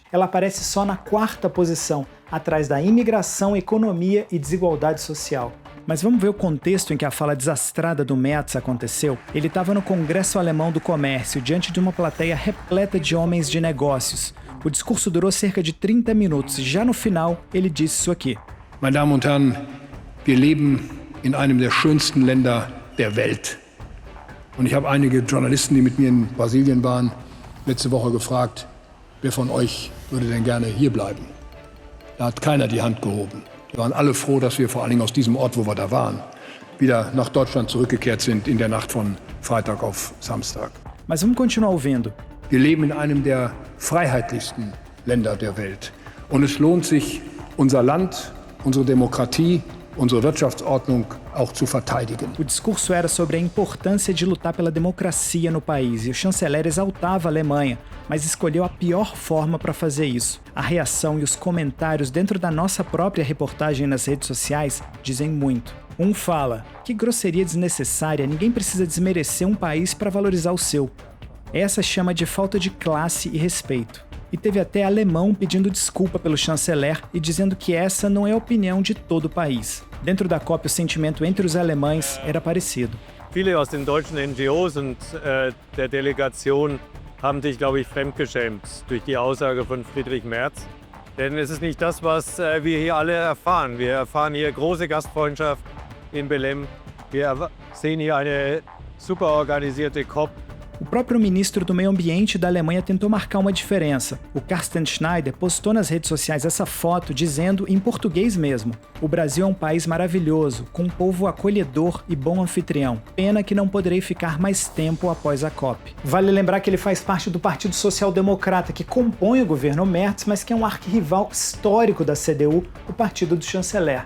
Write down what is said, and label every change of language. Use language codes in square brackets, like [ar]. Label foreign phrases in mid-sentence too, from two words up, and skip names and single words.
[pt] Ela aparece só na 4ª posição, atrás da imigração, economia e desigualdade social. Mas vamos ver o contexto em que a fala desastrada do Merz aconteceu? Ele estava no Congresso Alemão do Comércio, diante de uma plateia repleta de homens de negócios. O discurso durou cerca de 30 minutos e já no final ele disse isso aqui. [de] Meine Damen und Herren, wir leben in einem der schönsten Länder der Welt. Und ich habe einige Journalisten, die mit mir in Brasilien waren, letzte Woche gefragt, wer von euch würde denn gerne hier bleiben? Da hat keiner die Hand gehoben. Wir waren alle froh, dass wir vor allen Dingen aus diesem Ort, wo wir da waren, wieder nach Deutschland zurückgekehrt sind in der Nacht von Freitag auf Samstag. [pt] Mas vamos continuar ouvindo. [de] Wir leben in einem der freiheitlichsten Länder der Welt. Und es lohnt sich, unser Land, unsere Demokratie, unsere Wirtschaftsordnung auch zu verteidigen. [pt] O discurso era sobre a importância de lutar pela democracia no país e o chanceler exaltava a Alemanha, mas escolheu a pior forma para fazer isso. A reação e os comentários dentro da nossa própria reportagem nas redes sociais dizem muito. Um fala, que grosseria desnecessária, ninguém precisa desmerecer um país para valorizar o seu. Essa chama de falta de classe e respeito. E teve até alemão pedindo desculpa pelo chanceler e dizendo que essa não é a opinião de todo o país. Dentro da COP, o sentimento entre os alemães era parecido. [de] Viele aus den deutschen NGOs und der Delegation haben sich, glaube ich, fremdgeschämt durch die Aussage von Friedrich Merz. Denn es ist nicht das, was wir hier alle erfahren. Wir erfahren hier große Gastfreundschaft in Belém. Wir sehen hier eine super organisierte COP. [pt] O próprio ministro do Meio Ambiente da Alemanha tentou marcar uma diferença. O Carsten Schneider postou nas redes sociais essa foto dizendo, em português mesmo, o Brasil é um país maravilhoso, com um povo acolhedor e bom anfitrião. Pena que não poderei ficar mais tempo após a COP. Vale lembrar que ele faz parte do Partido Social Democrata, que compõe o governo Merz, mas que é um arquirrival histórico da CDU, o partido do chanceler.